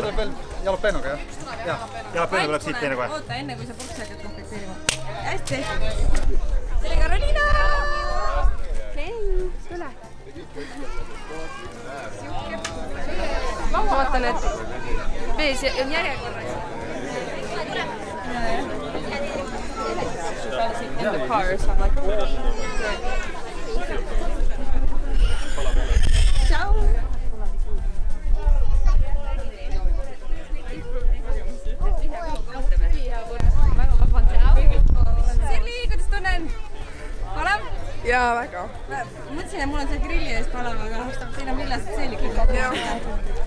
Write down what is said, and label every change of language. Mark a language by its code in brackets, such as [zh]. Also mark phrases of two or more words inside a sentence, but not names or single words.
[et] Siia tuleb veel jalapenoga, jah? Jalapeno tuleb siit teine kohe. Oota, enne kui sa purksi hakkad komplekteerima. Hästi. Tere, Karolina! Hei, tule. Ma vaatan, et mees on järjekorras. [en] In the car, so I'm like, ciao! [et] Sirli, kuidas tunnen? Palav? Jaa, väga. Mõtlesin, et mul on see grilli ees palav, aga teil on villased seelikud.